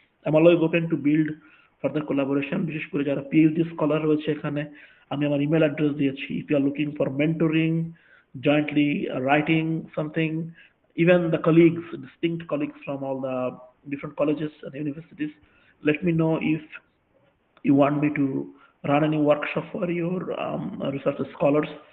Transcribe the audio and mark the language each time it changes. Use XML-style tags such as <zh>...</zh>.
<en>I'm always open to build further collaboration.</en> <bn>বিশেষ করে যারা PhD স্কলার রয়েছে এখানে, আমি আমার ইমেল অ্যাড্রেস দিয়েছি।</bn> <en>If you are looking for mentoring, jointly writing something, even the colleagues, distinct colleagues from all the different colleges and universities, let me know if you want me to run any workshop for your research scholars.</en>